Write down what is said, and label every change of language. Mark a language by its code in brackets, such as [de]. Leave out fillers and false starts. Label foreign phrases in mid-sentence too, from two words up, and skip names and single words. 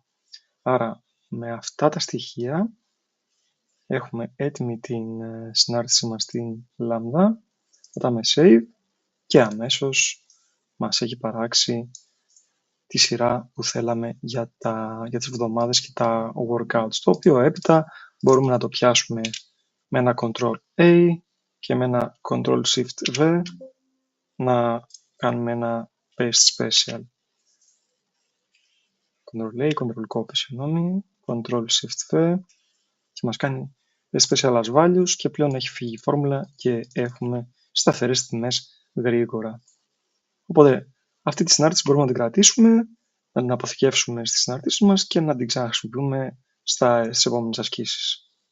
[el] Άρα, με αυτά τα στοιχεία έχουμε έτοιμη την συνάρτηση μας στην Lambda, πατάμε save και αμέσως μας έχει παράξει τη σειρά που θέλαμε για τις εβδομάδες και τα workouts, το οποίο έπειτα μπορούμε να το πιάσουμε με ένα Ctrl-A και με ένα Ctrl-Shift-V να κάνουμε ένα [en] paste special. [el] Ctrl-A, Ctrl-Copy, Ctrl-Shift-V και μας κάνει [en] special as values [el] και πλέον έχει φύγει η φόρμουλα και έχουμε σταθερές τιμές γρήγορα. Οπότε αυτή τη συνάρτηση μπορούμε να την κρατήσουμε, να την αποθηκεύσουμε στις συνάρτησεις μας και να την ξαναχρησιμοποιούμε στις επόμενες ασκήσεις.